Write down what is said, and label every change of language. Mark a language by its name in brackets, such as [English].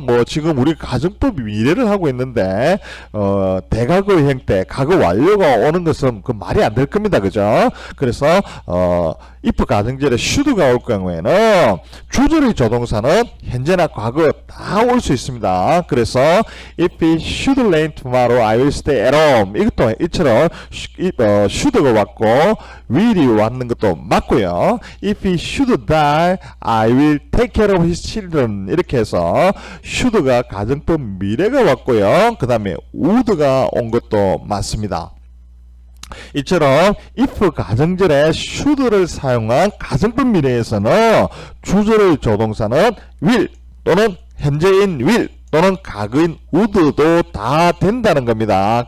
[Korean] 뭐 지금 우리 가정법 미래를 하고 있는데 대과거 형태 과거 완료가 오는 것은 그 말이 안 될 겁니다. 그죠? 그래서 if 가정절에 should가 올 경우에는 주절의 조동사는 현재나 과거 다 올 수 있습니다. 그래서 [English] if it should rain tomorrow, I will stay at home. [Korean] 이것도 이처럼 should가 왔고 will이 왔는 것도 맞고요. [English] if he should die, I will take care of his children. [Korean] 이렇게 해서 should가 가정법 미래가 왔고요. 그 다음에 would가 온 것도 맞습니다. 이처럼 if 가정절에 should를 사용한 가정법 미래에서는 주절의 조동사는 will 또는 현재인 will 또는 과거인 would도 다 된다는 겁니다.